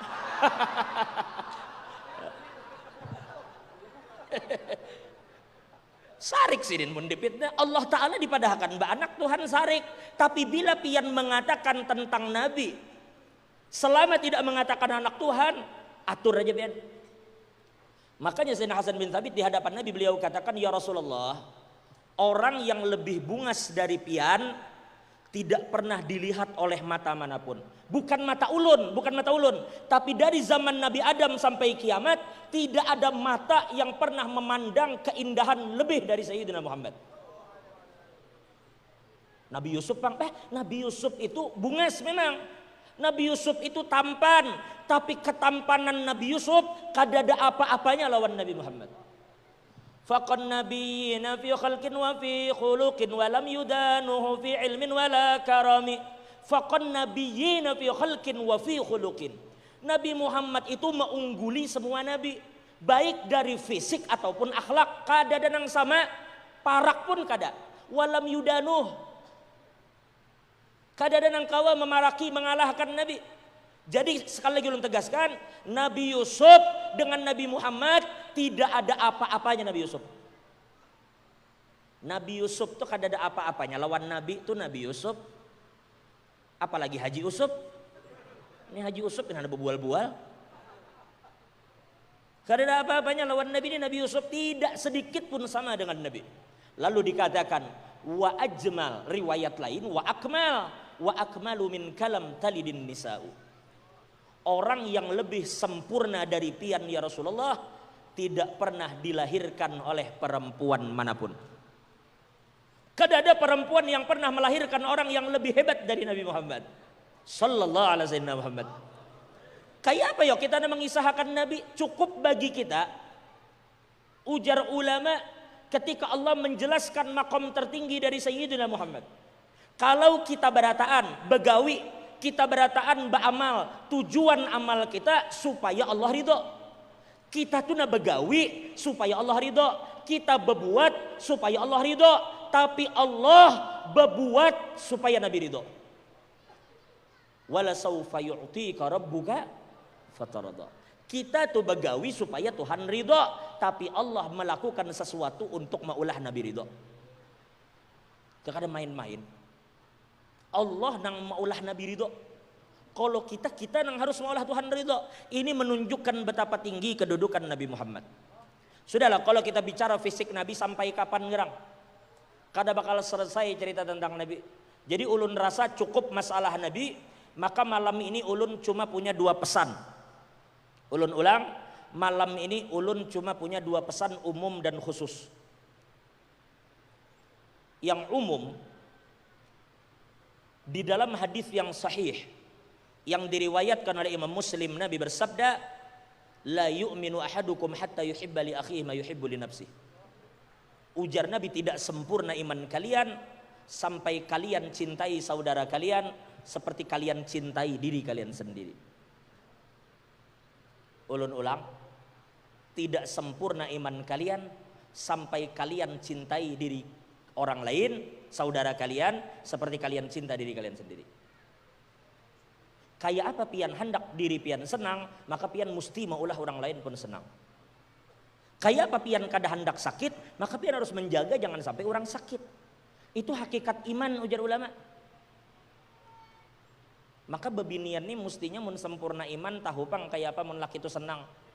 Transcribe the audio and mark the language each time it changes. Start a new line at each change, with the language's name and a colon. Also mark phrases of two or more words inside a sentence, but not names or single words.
Banjar: Sarik sidin pun dipitnah.
Arabic: الله تعالى
Banjar: dipadahkan anak Tuhan sarik. Tapi bila pian mengatakan tentang Nabi, selama tidak mengatakan anak Tuhan, atur aja pian.
Indonesian: Makanya Sayyidina Hasan bin Thabit di hadapan Nabi beliau katakan,
Arabic: يا رسول الله,
Indonesian: orang yang lebih bungas dari pian tidak pernah dilihat oleh mata manapun. Bukan mata ulun, tapi dari zaman Nabi Adam sampai kiamat tidak ada mata yang pernah memandang keindahan lebih dari Sayyidina Muhammad.
Banjar: Nabi Yusuf Nabi Yusuf itu bungas memang. Nabi Yusuf itu tampan, tapi ketampanan Nabi Yusuf kada ada apa-apanya lawan Nabi Muhammad.
Arabic: فكان نبينا في خلق وفي خلق ولم يدانه في علم ولا كرم. فكان نبينا في خلق وفي خلق.
Indonesian: Nabi Muhammad itu mengungguli semua nabi, baik dari fisik ataupun akhlak.
Banjar: Kada ada nang sama, parak pun kada.
Arabic: ولم يدانه,
Banjar: kada ada nang kawa memaraki mengalahkan Nabi.
Indonesian: Jadi sekali lagi ulun tegaskan, Nabi Yusuf dengan Nabi Muhammad tidak ada apa-apanya.
Banjar: Nabi Yusuf tuh kada ada apa-apanya. Lawan Nabi itu Nabi Yusuf.
Indonesian: Apalagi Haji Yusuf. Ini Haji Yusuf yang ada berbual-bual. Karena apa-apanya lawan Nabi ini, Nabi Yusuf tidak sedikit pun sama dengan Nabi. Lalu dikatakan
Arabic: وأجمل,
Indonesian: riwayat lain
Arabic: وأكمل، وأكمل من كلم تلد النساء.
Indonesian: Orang yang lebih sempurna dari pian
Arabic: يا رسول الله
Indonesian: tidak pernah dilahirkan oleh perempuan manapun.
Banjar: Kada ada perempuan yang pernah melahirkan orang yang lebih hebat dari Nabi Muhammad
Arabic: صلى الله عليه وسلم.
Banjar: Kayak apa ya kita mengisahkan Nabi?
Indonesian: Cukup bagi kita, ujar ulama, ketika Allah menjelaskan makom tertinggi dari Sayyidina Muhammad.
Banjar: Kalau kita berataan begawi, kita berataan beramal, tujuan amal kita supaya Allah ridho. Kita tuh begawi supaya Allah ridho, kita berbuat supaya Allah ridho, tapi Allah berbuat supaya Nabi ridho.
Arabic: ولسوف يعطيك ربك فترضى.
Banjar: Kita tuh begawi supaya Tuhan ridho, tapi Allah melakukan sesuatu untuk maulah Nabi ridho.
Indonesian: Jangan main-main.
Banjar: Allah nang maulah Nabi ridho. Kalau kita nang harus maulah Tuhan ridho.
Indonesian: Ini menunjukkan betapa tinggi kedudukan Nabi Muhammad. Sudahlah, kalau kita bicara fisik Nabi sampai kapan ngerang, kada bakal selesai cerita tentang Nabi.
Banjar: Jadi ulun rasa cukup masalah Nabi. Maka malam ini ulun cuma punya 2 pesan. Ulun ulang, malam ini ulun cuma punya 2 pesan umum dan khusus.
Indonesian: Yang umum, di dalam hadis yang sahih yang diriwayatkan oleh Imam Muslim, Nabi bersabda,
Arabic: لا يؤمن أحدكم حتى يحب لأخيه ما يحب لنفسه.
Indonesian: Ujar Nabi, tidak sempurna iman kalian sampai kalian cintai saudara kalian seperti kalian cintai diri kalian sendiri. Ulun ulang, tidak sempurna iman kalian sampai kalian cintai diri orang lain, saudara kalian, seperti kalian cinta diri kalian sendiri.
Banjar: Kayak apa pian hendak diri pian senang, maka pian mesti maulah orang lain pun senang. Kayak apa pian kada hendak sakit, maka pian harus menjaga jangan sampai orang sakit. Itu hakikat iman, ujar ulama. Maka bebinian ini mestinya mun sempurna iman tahu pang kayak apa mun laki itu senang.